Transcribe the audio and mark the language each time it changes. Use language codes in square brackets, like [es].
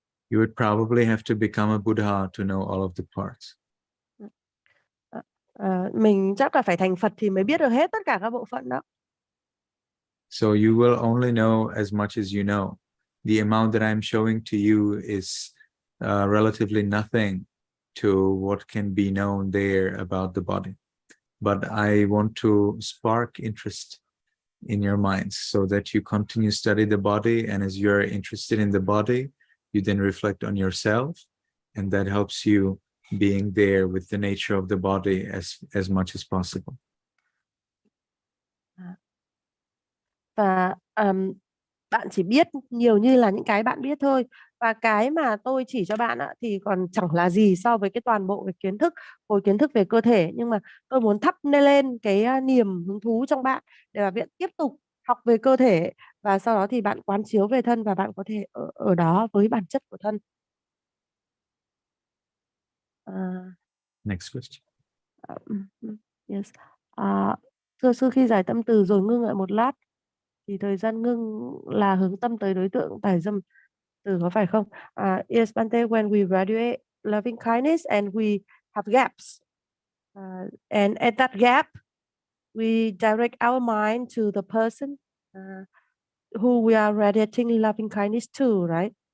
[en] You would probably have to become a Buddha to know all of the parts. [vi] Mình chắc là phải thành Phật thì mới biết được hết tất cả các bộ phận đó. [en] So you will only know as much as you know. The amount that I'm showing to you is relatively nothing to what can be known there about the body. But I want to spark interest in your minds so that you continue to study the body, and as you're interested in the body, you then reflect on yourself, and that helps you being there with the nature of the body as much as possible. [vi] Và bạn chỉ biết nhiều như là những cái bạn biết thôi, và cái mà tôi chỉ cho bạn thì còn chẳng là gì so với cái toàn bộ về kiến thức, khối kiến thức về cơ thể. Nhưng mà tôi muốn thắp lên cái niềm hứng thú trong bạn để mà bạn tiếp tục học về cơ thể, và sau đó thì bạn quán chiếu về thân và bạn có thể ở đó với bản chất của thân. [en] Next question. Yes. [vi] Thưa sư, khi giải tâm từ rồi ngưng lại một lát thì thời gian ngưng là hướng tâm tới đối tượng tải dâm từ, có phải không? [en] Yes, Bante, when we graduate loving kindness and we have gaps, and at that gap we direct our mind to the person who we are radiating loving kindness to, right?